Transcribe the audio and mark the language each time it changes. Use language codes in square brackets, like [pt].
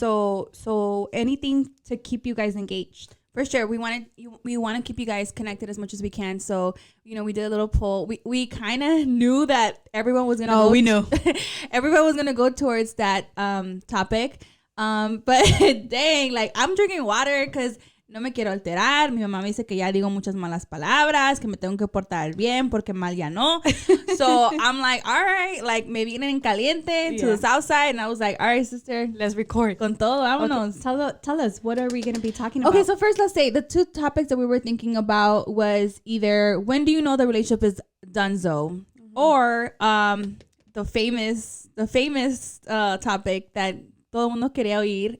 [en] So anything to keep you guys engaged. For sure, we want to keep you guys connected as much as we can. So, we did a little poll. We kind of knew that everyone was gonna. Oh, we knew everyone was gonna go towards that topic. But dang, like I'm drinking water because [es] no me quiero alterar. Mi mamá me dice que ya digo muchas malas palabras, que me tengo que portar bien porque mal ya no. [en] So I'm like, all right, like maybe in caliente to the south side. And I was like, all right, sister, let's record. [es] Con todo, vámonos. [en] Okay. Tell us, what are we going to be talking about? Okay, so first let's say the two topics that we were thinking about was either when do you know the relationship is donezo, or the famous topic that [es] todo mundo quería oír.